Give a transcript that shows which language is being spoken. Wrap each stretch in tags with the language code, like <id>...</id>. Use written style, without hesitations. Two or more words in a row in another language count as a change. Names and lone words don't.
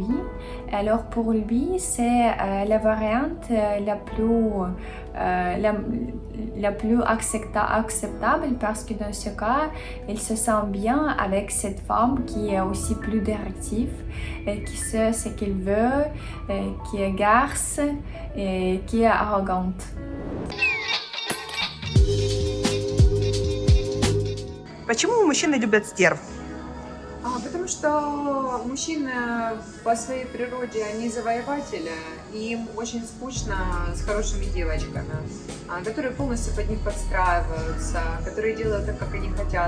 <fr>Alors pour lui, c'est la variante la plus acceptable parce que dans ce cas, il se sent bien avec cette femme qui est aussi plus directive, qui sait ce qu'elle veut, qui est garce et qui est arrogante.</fr> <ru>Почему мужчины любят стерв? Потому что мужчины по своей природе, они завоеватели, и им очень скучно с хорошими девочками, которые полностью под них подстраиваются, которые делают так, как они хотят.</ru>